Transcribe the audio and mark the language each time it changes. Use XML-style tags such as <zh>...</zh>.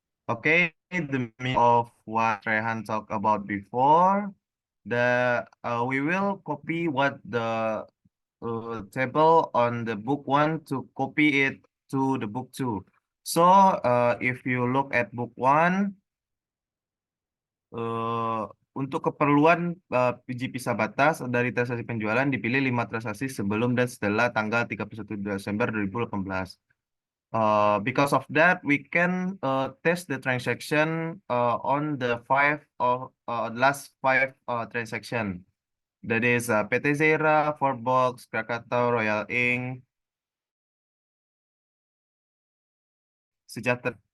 <en>Okay, the meaning of what Rehan talked about before. We will copy what the table on the book one to copy it to the book two. So if you look at book one,</en> <id>uh, untuk keperluan PG Visa Batas dari transaksi penjualan dipilih 5 transaksi sebelum dan setelah tanggal 31 Desember 2018.</id> <en>Because of that, we can test the transaction on the last five transaction. That is PT Zera, Forbox, Krakatau, Royal Ink, Sejahtera.</en>